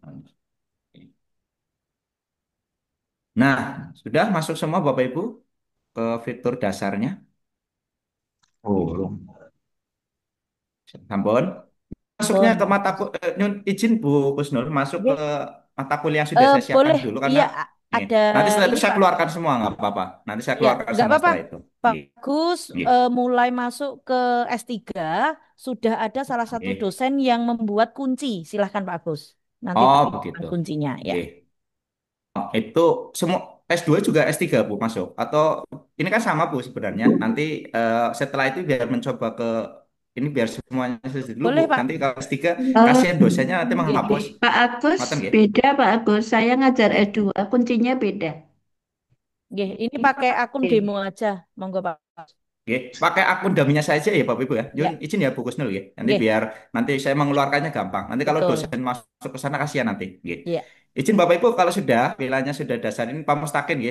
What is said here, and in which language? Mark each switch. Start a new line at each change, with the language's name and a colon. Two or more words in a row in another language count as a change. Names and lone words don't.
Indonesian: Nah, sudah masuk semua Bapak Ibu ke fitur dasarnya. Oh, Sampun. Masuknya ke pun. nyun izin Bu Kusnul masuk ke Nggih. mata kuliah yang sudah saya siapkan Boleh, dulu karena iya nih, ada nanti setelah itu ini saya Pak. keluarkan semua nggak apa-apa. Nanti saya Ya, keluarkan nggak semua apa-apa. setelah itu. Nggih, Bagus, nggih, mulai masuk ke S3, sudah ada salah satu nggih. dosen yang membuat kunci. Silahkan Pak Agus. Nanti Oh, temukan begitu. kuncinya ya. Nggih. Oh, itu semua S2 juga S3 Bu masuk atau ini kan sama Bu sebenarnya. Nanti setelah itu biar mencoba ke ini biar semuanya selesai dulu Bu. Boleh Pak. Nanti kalau S3 Oh, kasihan dosennya nanti Nggih. menghapus. Pak Agus,
Javanese: Ngoten nggih.
Indonesian: beda Pak Agus. Saya ngajar S2, kuncinya beda. Nggih, ini pakai akun demo aja. Monggo Pak. Oke, pakai akun daminya saja ya Bapak Ibu ya. Yun Ya, izin ya Bu Kusnul ya. Nanti nggih, biar nanti saya mengeluarkannya gampang. Nanti kalau betul. dosen masuk ke sana kasihan nanti. Oke. Ya, Izin Bapak Ibu kalau sudah pilihannya sudah dasar ini Pak Mustakin ya.